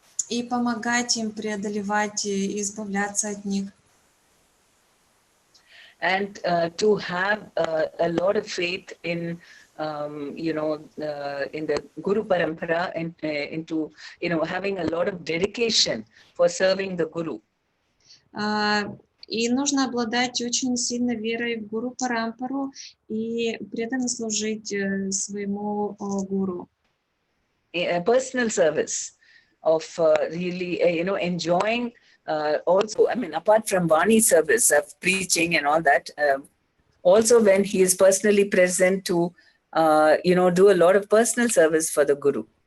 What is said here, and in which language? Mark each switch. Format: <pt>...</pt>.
<ru>И помогать им преодолевать и избавляться от них.</ru> <en>And to have a lot of faith in, in the Guru Parampara and into, having a lot of dedication for serving the Guru.</en> <ru>И нужно обладать очень сильной верой в Гуру Парампару и преданно служить своему гуру.</ru> <en>A personal service of really, enjoying also, apart from Vani service of preaching and all that, also when he is personally present to, do a lot of personal service for the Guru.</en>